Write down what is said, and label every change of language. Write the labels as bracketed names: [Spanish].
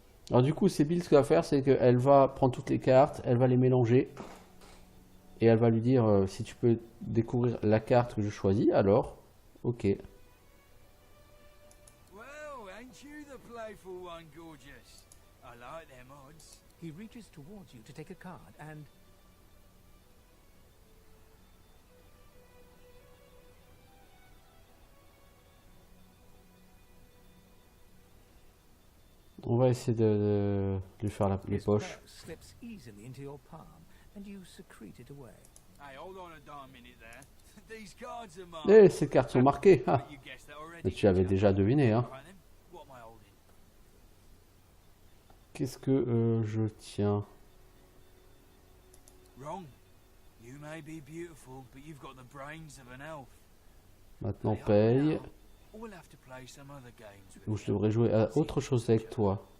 [French] Alors du coup, c'est Bill, ce qu'elle va faire, c'est qu'elle va prendre toutes les cartes, elle va les mélanger. Et elle va lui dire, si tu peux découvrir la carte que je choisis, alors, ok. [English] Well, ain't you the playful one, gorgeous? I like them odds. He reaches towards you to take a card and... [French] On va essayer de lui faire les poches. [English] Slips easily into your palm and you secrete it away. Hey, hold on a darn minute there. These cards are marked. [French] Eh, ces cartes sont marquées. Ah. [English] You guessed that already. [French] Mais tu avais déjà deviné, hein. [English] Right then, what am I holding? [French] Qu'est-ce que je tiens? [English] Wrong. You may be beautiful, but you've got the brains of an elf. [French] Maintenant paye. [English] We'll have to play some other games with [French] Ou je devrais jouer à autre chose avec toi.